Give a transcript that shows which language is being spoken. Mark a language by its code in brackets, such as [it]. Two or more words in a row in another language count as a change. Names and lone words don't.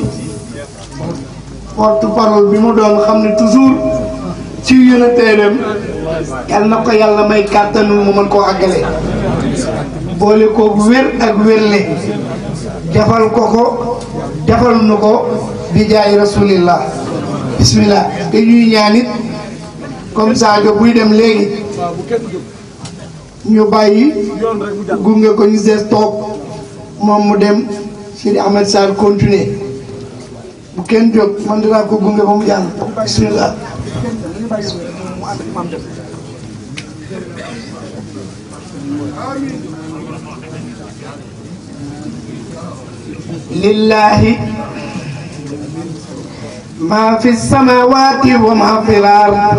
[fr] porte parole [wo] bi mu doon xam ne toujours ci yónneteelam yal na ko yàlla may kàttanul mu mën koo àggale boole ko wér ak wérle defal ko ko defal nu ko bi jaay rasulillah bismillah dañuy ñaanit comme Sadio buy dem léegi ñu bàyyi gunge ko ñu des toog moom mu dem Sidi Ahmed Sarr continuer bu kenn jóg man dinaa ko gunge ba mu jàll [ar] بسم الله لله ما في السماوات وما في الأرض